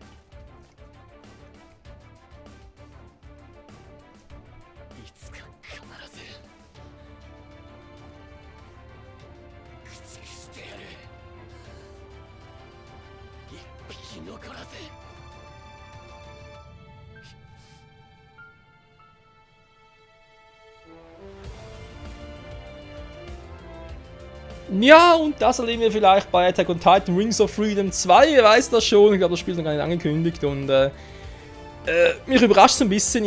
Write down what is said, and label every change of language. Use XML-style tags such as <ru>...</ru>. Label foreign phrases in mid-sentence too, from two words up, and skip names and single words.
<ja>いつか必ず駆逐してやる。一匹残らず。</ja> <de>Ja, und das erleben wir vielleicht bei Attack on Titan Rings of Freedom 2. Ihr weißt das schon, ich glaube, das Spiel ist noch gar nicht angekündigt. Und mich überrascht es ein bisschen.</de>